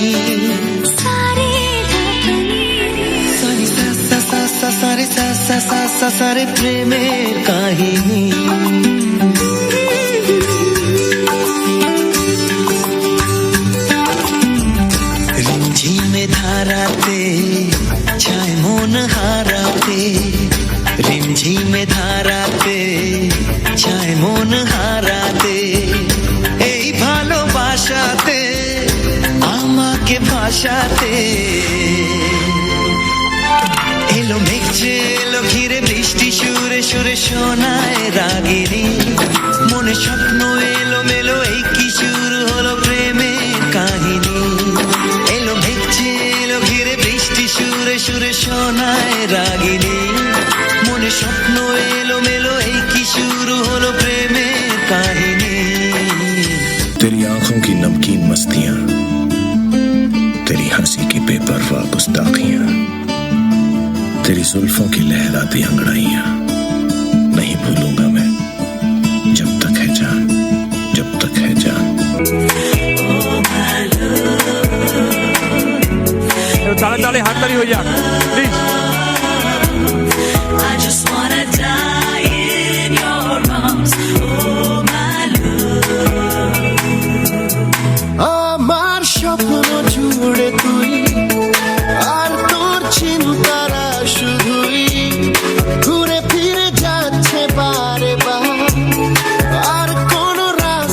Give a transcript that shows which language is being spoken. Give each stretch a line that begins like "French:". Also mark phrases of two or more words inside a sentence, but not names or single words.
Bangla: सानी सा सा सा सा सारे सा सा सा सा सारे প্রেমের কাহিনী রিমঝিমে ধারাতে ছায় মন হারাতে রিমঝিমে ধারাতে छाয় মন হারাতে এই ভালোবাসাতে আমাকে ভাসাতে এলো মেঘে এলো ঘিরে বৃষ্টি সুরে সুরে শোনায় রাগিনী মনে স্বপ্ন এলো মেলো এই কি শুরু হলো প্রেমের কাহিনী এলো মেঘে এলো ঘিরে বৃষ্টি সুরে সুরে শোনায় রাগিনী মনে স্বপ্ন এলো মেলো এই কি শুরু হলো প্রেমের কাহিনী
Hindi: तेरी आंखों की नमकीन मस्तियां, तेरी हंसी की बेपरवाह गुस्ताखियां, तेरी जुल्फों की लहराती अंगड़ाइयां नहीं भूलूंगा मैं जब तक है जान, जब तक है जान। ताले ताले हाथ ताली हो जाए प्लीज।
English: I just wanna die in your arms, oh my love.
Bangla: আমার স্বপ্ন জুড়ে তুই আর তোর চিন্তারা শুধুই ঘুরে ফিরে যাচ্ছে বারে বার আর কোন